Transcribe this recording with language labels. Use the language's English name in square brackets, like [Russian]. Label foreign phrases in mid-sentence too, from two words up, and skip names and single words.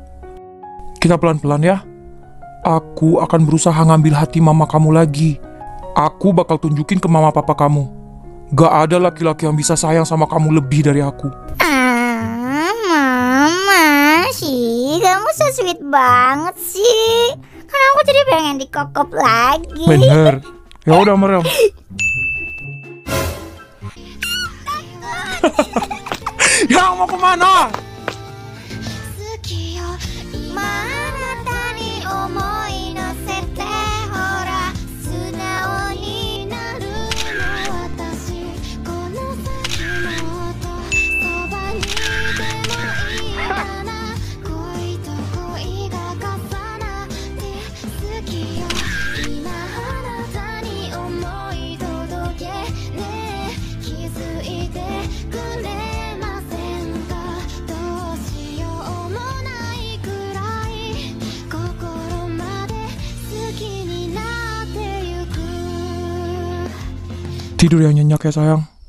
[Indonesian] Kita pelan-pelan ya. Aku akan berusaha ngambil hati mama kamu lagi. Aku bakal tunjukin ke mama papa kamu. Gak ada laki-laki yang bisa sayang sama kamu lebih dari aku. Mama sih, kamu [English] so sweet [Indonesian] banget sih. Kan aku jadi pengen dikokop lagi. Bener. Ya udah, Mariam. Yang mau kemana? [Japanese] 好きよ今あなたに思い乗せてほら素直になるの私この先もっとそばにいてもいいかな恋と恋が重なって好きよ今あなたに思い届けねえ気づいてくれませんかどうしようもないくらい心まで好きになってゆく [Indonesian] Tidur yang nyenyak ya sayang.